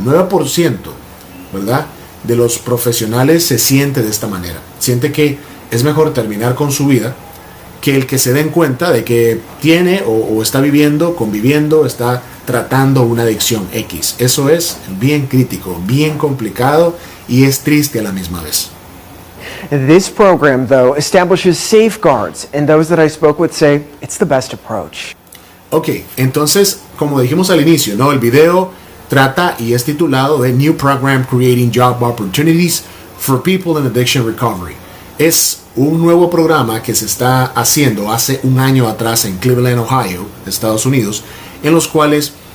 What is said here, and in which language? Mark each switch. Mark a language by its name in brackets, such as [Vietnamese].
[Spanish] El 9%, ¿verdad?, de los profesionales se siente de esta manera. Siente que es mejor terminar con su vida que el que se den cuenta de que tiene o está viviendo, conviviendo, está tratando una adicción X. Eso es bien crítico, bien complicado y es triste a la misma vez. [English] This program, though, establishes safeguards, and those that I spoke with say it's the best approach. [Spanish] Ok, entonces, como dijimos al inicio, ¿no? El video trata y es titulado [English] The New Program Creating Job Opportunities for People in Addiction Recovery. [Spanish] Es un nuevo programa que se está haciendo hace un año atrás en Cleveland, Ohio, Estados Unidos, en los cuales